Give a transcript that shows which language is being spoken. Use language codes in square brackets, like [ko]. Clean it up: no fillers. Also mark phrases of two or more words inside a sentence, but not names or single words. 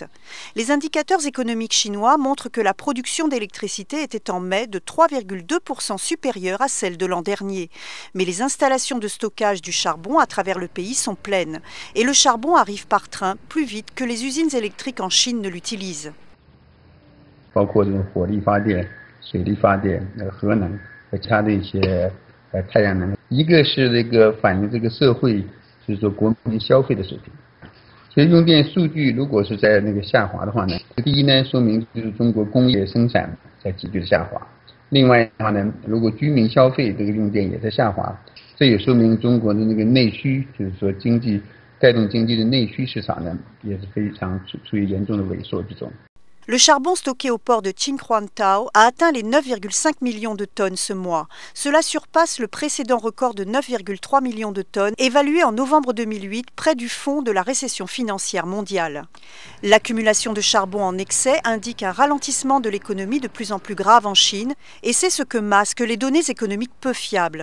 [fr] Les indicateurs économiques chinois montrent que la production d'électricité était en mai de 3,2% supérieure à celle de l'an dernier. Mais les installations de stockage du charbon à travers le pays sont pleines. Et le charbon arrive par train plus vite que les usines électriques en Chine ne l'utilisent. [zh] 包括这种火力发电、水力发电、核能和其他的一些太阳能，一个是这个反映这个社会就是说国民消费的水平。所以用电数据如果是在那个下滑的话呢，第一呢，说明就是中国工业生产在急剧的下滑。另外的话呢，如果居民消费这个用电也在下滑，这也说明中国的那个内需，就是说经济带动经济的内需市场呢，也是非常处于严重的萎缩之中。 [fr] Le charbon stocké au port de Qinghuangdao a atteint les 9,5 millions de tonnes ce mois. Cela surpasse le précédent record de 9,3 millions de tonnes, évalué en novembre 2008 près du fond de la récession financière mondiale. L'accumulation de charbon en excès indique un ralentissement de l'économie de plus en plus grave en Chine, et c'est ce que masquent les données économiques peu fiables.